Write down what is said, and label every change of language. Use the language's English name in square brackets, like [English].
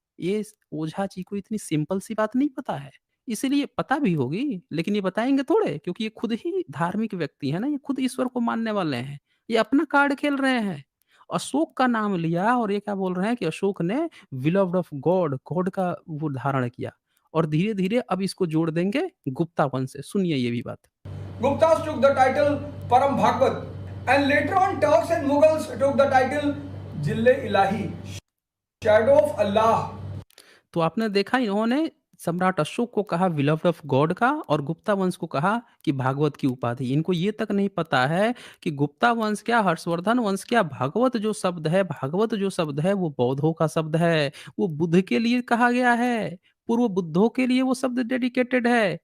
[Hindi] ये ओझा जी को इतनी सिंपल सी बात नहीं पता है। इसीलिए पता भी होगी, लेकिन ये बताएँगे थोड़े क्योंकि ये खुद ही धार्मिक व्यक्ति है ना, ये खुद ईश्वर को मानने वाले हैं। ये अपना कार्ड खेल रहे हैं। अशोक का नाम लिया और ये क्या बोल रहे हैं कि अशोक ने बिलव्ड ऑफ गॉड, गॉड का वो धारण किया और धीरे-धीरे अब इसको जोड़ देंगे गुप्ता वंश से। सुनिए ये भी बात। [English] Guptas took the title Param Bhagavad, and later on Turks and Mughals took the title Jille Ilahi, Shadow of Allah. [Hindi] तो आपने देखा इन्होंने सम्राट अशोक को कहा बिलव्ड ऑफ गॉड का और गुप्ता वंश को कहा कि भागवत की उपाधि। इनको ये तक नहीं पता है कि गुप्ता वंश क्या, हर्षवर्धन वंश क्या, भागवत जो शब्द है वो बौद्धों का शब्द है। वो बुद्ध के लिए कहा गया है। पूर्व बुद्धों के लिए वो शब्द डेडिकेटेड है।